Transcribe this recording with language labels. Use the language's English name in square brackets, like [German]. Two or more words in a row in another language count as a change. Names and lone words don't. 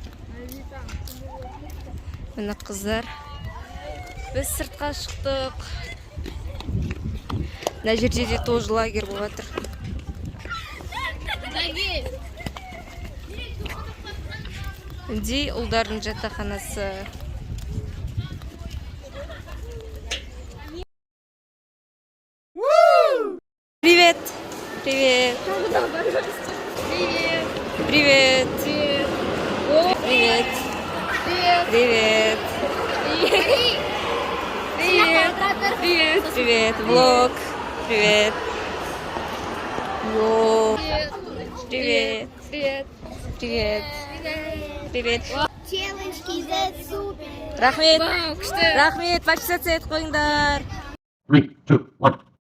[Kazakh] Міне қыздар. Біз сыртқа шықтық. Мына жерде де [Russian] тоже лагерь [Kazakh] болып жатыр. Міне ұлдардың жатақханасы. [Russian] Привет! Привет! Привет! Привет! Привет! Привет! Привет! Влог! Привет! Влог! Привет! Привет! Привет! Привет! Челочки за супер. [Kazakh] Рахмет! Рахмет! Подписаться етіп қойыңдар! 3, 2, 1.